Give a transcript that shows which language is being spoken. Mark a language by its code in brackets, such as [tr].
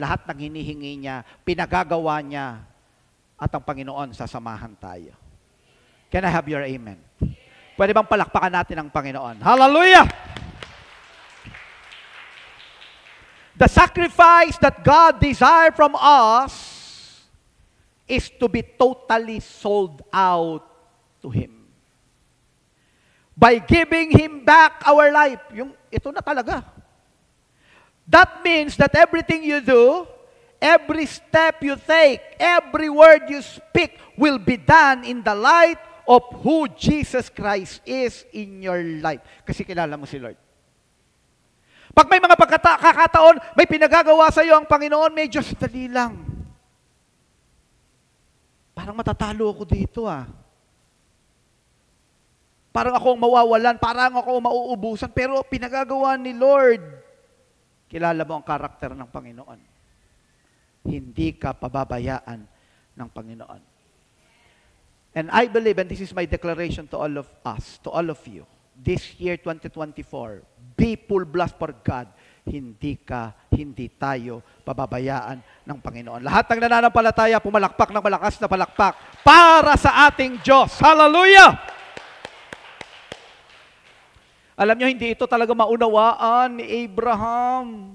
[tl] Lahat ng hinihingi niya, pinagagawa niya, at ang Panginoon sasamahan tayo. [en] Can I have your amen? [tl] Pwede bang palakpakan natin ang Panginoon? Hallelujah! [en] The sacrifice that God desires from us is to be totally sold out to Him. By giving Him back our life. [tl] Ito na talaga. [en] That means that everything you do, every step you take, every word you speak will be done in the light of who Jesus Christ is in your life. [tl] Kasi kilala mo si Lord. Pag may mga pagkakataon, may pinagagawa sa iyo ang Panginoon, medyo sadali lang. Parang matatalo ako dito Parang ako ang mawawalan, parang ako ang mauubusan, pero pinagagawa ni Lord. Kilala mo ang karakter ng Panginoon. Hindi ka pababayaan ng Panginoon. [en] And I believe, and this is my declaration to all of us, to all of you, this year 2024, be full blast for God. [tl] Hindi tayo pababayaan ng Panginoon. Lahat ng nananampalataya, pumalakpak ng malakas na palakpak para sa ating Diyos. Hallelujah! Alam nyo, hindi ito talaga maunawaan ni Abraham.